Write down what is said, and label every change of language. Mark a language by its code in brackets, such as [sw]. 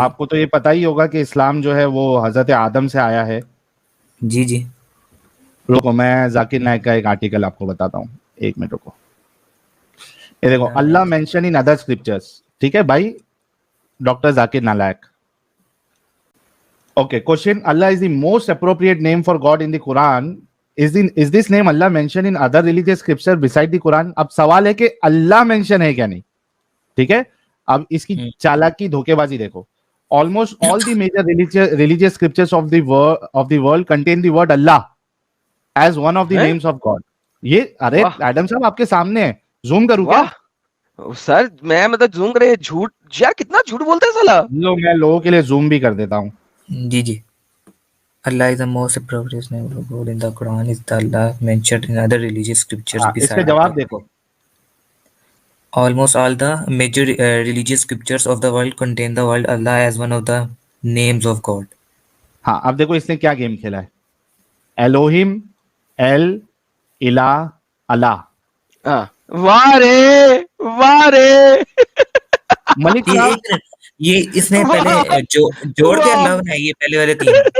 [ur] آپ کو تو یہ پتہ ہی ہوگا کہ اسلام جو ہے وہ حضرت آدم سے آیا ہے. جی جی رکو میں ذاکر نائک کا ایک آرٹیکل آپ کو بتاتا ہوں, ایک منٹ رکو. یہ دیکھو, [en] اللہ mention in other scriptures, [ur] ٹھیک ہے بھائی doctor Zakir نالائک. [en] Okay, question. Allah is the most appropriate name for God in the Quran. Is this name Allah mentioned in other religious scripture beside the Quran? [ur] اب سوال ہے کہ اللہ mention ہے کیا نہیں, ٹھیک ہے. اب اس کی چالاکی دھوکے بازی دیکھو. [en] Almost all the major religious scriptures of the world contain the word Allah as one of the names of God. [ur] یہ ارے ایڈم صاحب آپ کے سامنے ہے, زوم کروں کیا سر؟ میں مطلب زوم کرے جھوٹ یار, کتنا جھوٹ بولتا ہے سالا. لو میں لوگوں کے لیے زوم بھی کر دیتا ہوں. جی جی [en] Allah is the most appropriate name for God in the Quran. Is the Allah mentioned in other religious scriptures [ur] اس کا [en] beside the [ur] جواب [en] Quran? [ur] دیکھو. [en] Almost all the major religious scriptures of the world contain the word Allah as one of the names of God. [ur] ہاں اب دیکھو اس نے کیا game کھیلا ہے. الوہم, ایل, الہ, اللہ. واہ رے واہ رے. ملک یہ صاحب ایک منٹ, یہ اس نے پہلے جوڑ کے اللہ بنایا, یہ پہلے والے تین